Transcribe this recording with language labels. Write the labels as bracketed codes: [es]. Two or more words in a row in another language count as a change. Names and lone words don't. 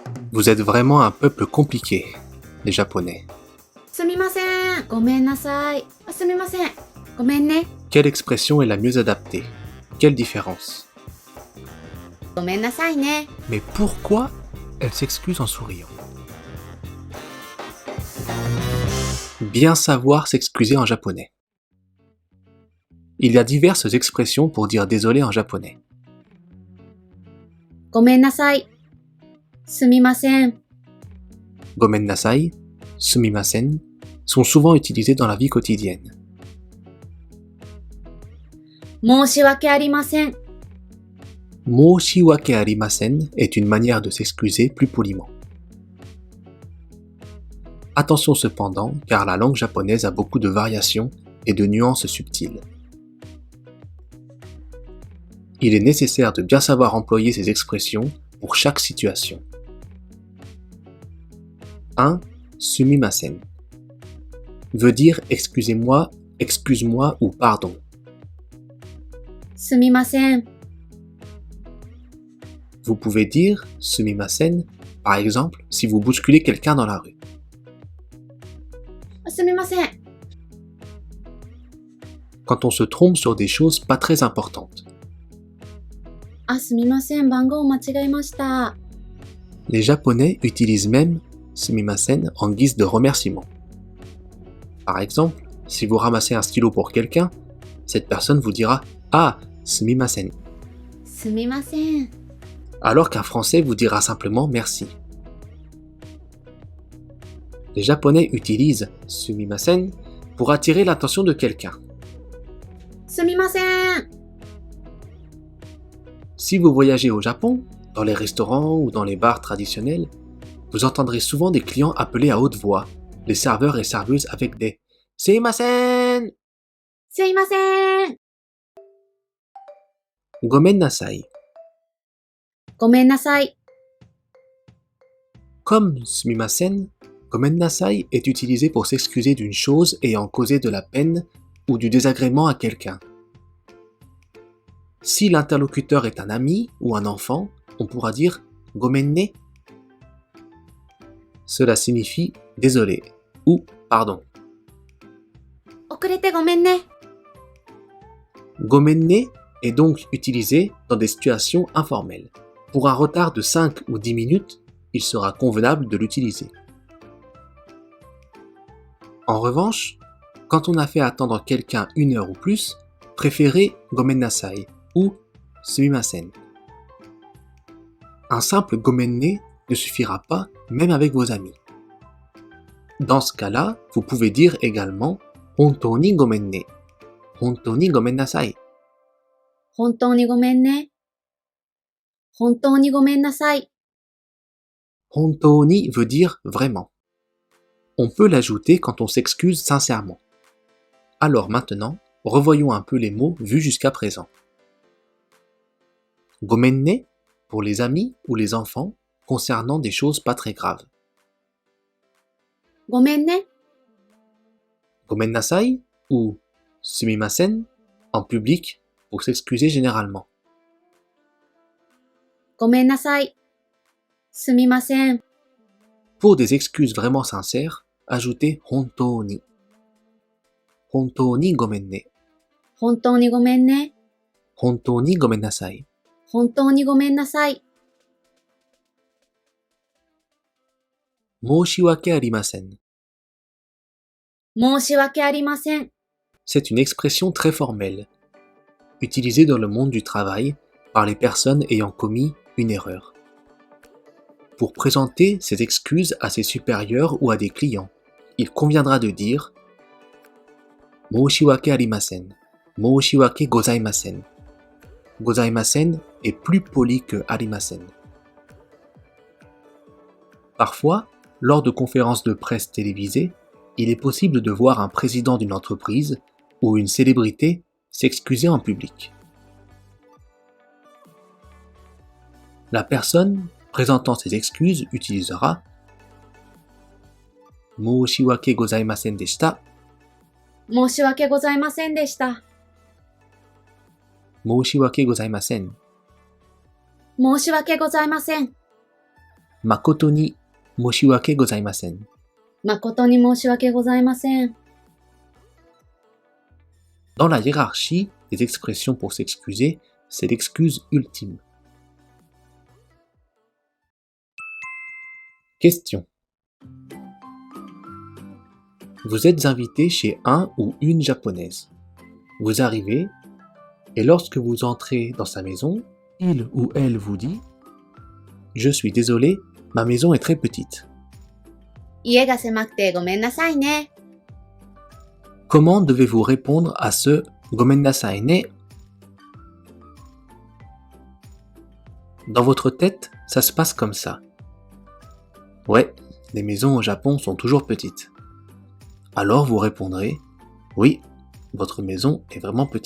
[fr] Vous êtes vraiment un peuple compliqué, les Japonais. [ja] すみません。ごめんなさい。すみません。ごめんね。 [fr] Quelle expression est la mieux adaptée? Quelle différence? [ja] ごめんなさいね。 [fr] Mais pourquoi elle s'excuse en souriant? Bien savoir s'excuser en japonais. Il y a diverses expressions pour dire désolé en japonais. [ja] ごめんなさい。すみません。ごめんなさい, [fr] sumimasen sont souvent utilisés dans la vie quotidienne. [ja] 申し訳ありません。申し訳ありません [fr] est une manière de s'excuser plus poliment. Attention cependant, car la langue japonaise a beaucoup de variations et de nuances subtiles. Il est nécessaire de bien savoir employer ces expressions pour chaque situation. 1. Sumimasen veut dire excusez-moi, excuse-moi ou pardon. [ja] すみません。 [fr] Vous pouvez dire sumimasen, par exemple, si vous bousculez quelqu'un dans la rue. [ja] すみません。 [fr] Quand on se trompe sur des choses pas très importantes. [ja] すみません。番号間違えました。 [fr] Les Japonais utilisent même sumimasen en guise de remerciement. Par exemple, si vous ramassez un stylo pour quelqu'un, cette personne vous dira « Ah, sumimasen », [ja] すみません。 [fr] alors qu'un Français vous dira simplement « Merci ». Les Japonais utilisent sumimasen pour attirer l'attention de quelqu'un. [ja] すみません。 [fr] Si vous voyagez au Japon, dans les restaurants ou dans les bars traditionnels, vous entendrez souvent des clients appeler à haute voix les serveurs et serveuses avec des « Sumimasen » [ja] すいません。ごめんなさい. ごめんなさい。 [fr] Comme sumimasen, [ja] ごめんなさい [fr] est utilisé pour s'excuser d'une chose ayant causé de la peine ou du désagrément à quelqu'un. Si l'interlocuteur est un ami ou un enfant, on pourra dire [ja] ごめんね. [fr] Cela signifie désolé ou pardon. [ja] 遅れてごめんね。ごめんね [fr] est donc utilisé dans des situations informelles. Pour un retard de 5 ou 10 minutes, il sera convenable de l'utiliser. En revanche, quand on a fait attendre quelqu'un 1 heure ou plus, préférez [ja] ごめんなさい [fr] ou sumimasen. Un simple [ja] ごめんね [fr] ne suffira pas même avec vos amis. Dans ce cas-là, vous pouvez dire également [ja] 本当にごめんね, 本当にごめんなさい. 本当にごめんね。本当にごめんなさい。本当に [fr] veut dire vraiment. On peut l'ajouter quand on s'excuse sincèrement. Alors maintenant, revoyons un peu les mots vus jusqu'à présent. [ja] ごめんね [fr] pour les amis ou les enfants concernant des choses pas très graves. [ja] ごめんね。ごめんなさい [fr] ou sumimasen en public pour s'excuser généralement. [ja] ごめんなさい。すみません。 [fr] Pour des excuses vraiment sincères, ajoutez [ja] 本当に. 本当にごめんね. 本当にごめんね。本当にごめんなさい. 本当にごめんなさい。申し訳ありません. 申し訳ありません。 [fr] C'est une expression très formelle, utilisée dans le monde du travail par les personnes ayant commis une erreur. Pour présenter ses excuses à ses supérieurs ou à des clients, il conviendra de dire [ja] 申し訳ありません, 申し訳ございません. [fr] Gozaimasen est plus poli que arimasen. Parfois, lors de conférences de presse télévisées, il est possible de voir un président d'une entreprise ou une célébrité s'excuser en public. La personne présentant ses excuses utilisera « [ja] 申し訳ございませんでした » 申し訳ございませんでした。 « 申し訳ございません » 申し訳ございません。誠に申し訳ございません. 誠に申し訳ございません。 [fr] Dans la hiérarchie des expressions pour s'excuser, c'est l'excuse ultime. Question. Vous êtes invité chez un ou une japonaise. Vous arrivez, et lorsque vous entrez dans sa maison, il ou elle vous dit « Je suis désolé, ma maison est très petite. » [ja] 家が狭くてごめんなさいね。 [fr] Comment devez-vous répondre à ce « [ja] ごめんなさいね [fr] » Dans votre tête, ça se passe comme ça. Ouais, les maisons au Japon sont toujours petites. Alors vous répondrez « Oui, votre maison est vraiment petite.